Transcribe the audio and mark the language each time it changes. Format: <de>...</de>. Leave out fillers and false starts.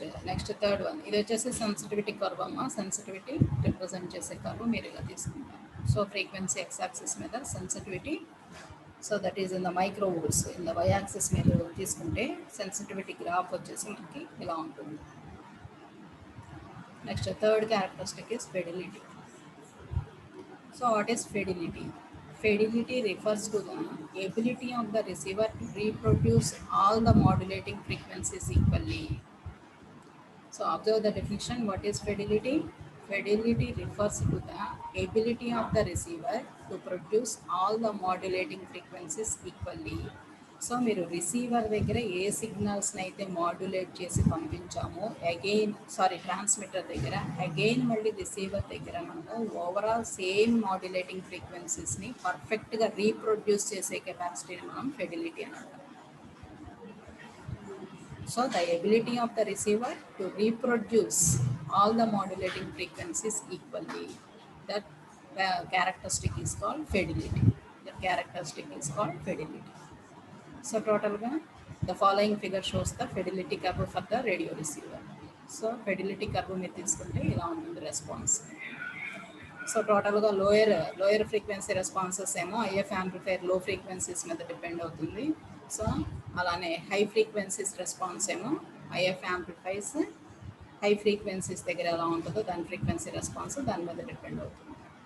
<te>Next third one, ఇది వచ్చేసి sensitivity curve అమ్మ. సెన్సిటివిటీ రిప్రజెంట్ చేసే కర్వ్ మీరు ఇలా తీసుకుంటారు.</te> <en>So frequency X axis మీద sensitivity, so that is in the microvolts.</en> <te>In the why axis మీద తీసుకుంటే సెన్సిటివిటీ గ్రాఫ్ వచ్చేసి మనకి ఇలా ఉంటుంది.</te> <en>Next third characteristic is fidelity. So what is fidelity? Fidelity refers to the ability of the receiver to reproduce all the modulating frequencies equally. So observe the definition. What is fidelity? Fidelity refers to the ability of the receiver to produce all the modulating frequencies equally.</en> <te>So మీరు receiver దగ్గర ఏ సిగ్నల్స్ని అయితే modulate చేసి పంపించామో transmitter దగ్గర again మళ్ళీ receiver దగ్గర మనము overall same modulating ఫ్రీక్వెన్సీస్ని పర్ఫెక్ట్గా reproduce చేసే కెపాసిటీని మనం ఫిడిలిటీ అని అంటాం.</te> <en>So the ability of the receiver to reproduce all the modulating frequencies equally, that characteristic is called fidelity. That characteristic is called fidelity. So total the following figure shows the fidelity curve for the radio receiver.</en> <te>So fidelity curve మీరు తీసుకుంటే ఇలా ఉంటుంది response. So టోటల్గా lower frequency responses ఏమో if amplifier లో frequencies మీద depend అవుతుంది. So అలానే హై ఫ్రీక్వెన్సీస్ రెస్పాన్స్ ఏమో ఐఎఫ్ యాంప్లిఫైర్స్ హై ఫ్రీక్వెన్సీస్ దగ్గర ఎలా ఉంటుందో దాని ఫ్రీక్వెన్సీ రెస్పాన్స్ దాని మీద డిపెండ్ అవుతుంది.</te>